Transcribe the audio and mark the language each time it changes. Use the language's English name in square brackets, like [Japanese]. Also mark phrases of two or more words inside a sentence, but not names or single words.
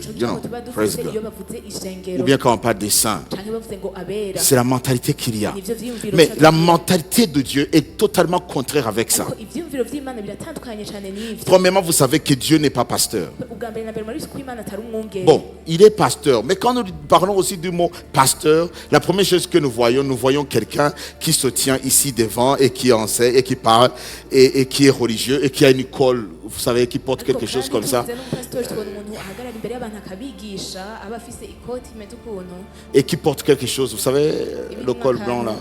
[Rundi] Ico [English] You know, [Rundi] gicapo tuba [English] praise [Rundi] dufise iyo [English] God. [Rundi] bavuze [French] Ou [Rundi] ishengero [French] bien quand on parle des saints. [Rundi] canke bavuze ngo abera. [French] C'est la mentalité qu'il y a. [Rundi] Nivyo vyiyumviro [French] Mais [Rundi] vyacu. [French] la mentalité de Dieu est totalement contraire avec ça. [Rundi] Ariko ivyiyumviro vy'imana biratandukanye cane n'ivyo. [French] Premièrement, vous savez que Dieu n'est pas pasteur. [Rundi] ubwa mbere na mbere muri ko imana atari umwungere. [French] Bon, il est pasteur. Mais quand nous parlons aussi du mot pasteur, la première chose que nous voyons quelqu'un qui se tient ici devant et qui enseigne et qui parle et qui est religieux et qui a une colle, vous savez, qui porte quelque chose comme ça et qui porte quelque chose, vous savez, le col blanc là.